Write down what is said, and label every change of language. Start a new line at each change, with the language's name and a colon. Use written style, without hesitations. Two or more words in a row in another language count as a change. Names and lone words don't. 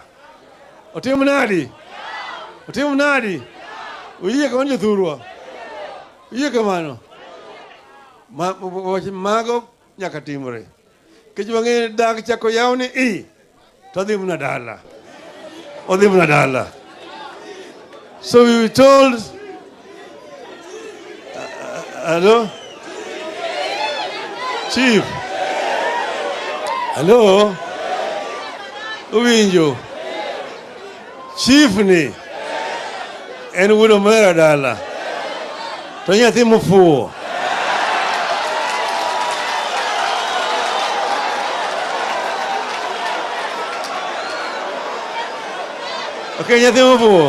Luo (Kenya and Tanzania): Otim nadi? Otim nadi? Uye kamano jothurwa. Uye kamano. Mago nyaka timore. Kech wang'e dag chako yaw ni to odhi mna dala. Odhi mna dala.
English: So we were told, hello? Chief? Hello?
Luo (Kenya and Tanzania): Uwinjo? Chief ni? En wudo mera dala. To nyathi mofuo. Okay, nyathi mofuo.